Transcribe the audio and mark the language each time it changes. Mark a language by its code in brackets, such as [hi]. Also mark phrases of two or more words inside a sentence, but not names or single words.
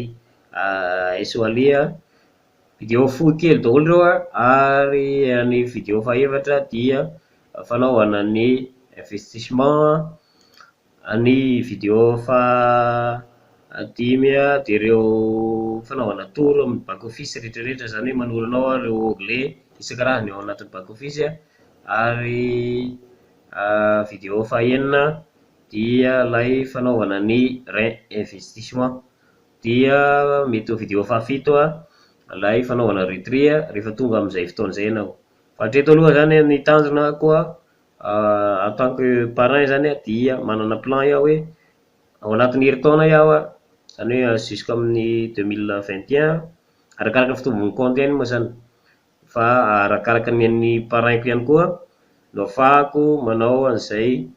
[mg] S-wallet vidéo fohy kely daholo ireo ary ny vidéo fahaefatra dia fanaovana ny investissement, ny vidéo fahadimy dia ireo fanaovana tour amin'ny [en] back office [mg] rehetrarehetra zany hoe manoro anao ireo onglet isan-karazany ao anatin'ny [en] back office [mg] ary vidéo fahaenina dia ilay fanaovana ny réinvestissement dia mety ho vidéo fahafito ilay fanaovana retrait rehefa tonga amin'izay fotoana izay ianao. Fa hatreto aloha zany ny tanjona koa [fr] en tant que parrain [mg] zany dia manana plan iaho hoe ao anatin'ny herintaona iaho zany hoe jusqu'amin'ny 2021 arakaraka fitombon'ny compte ihany moa zany fa arakaraka ny an'ny parrain-ko ihany koa no afahako manao an'izay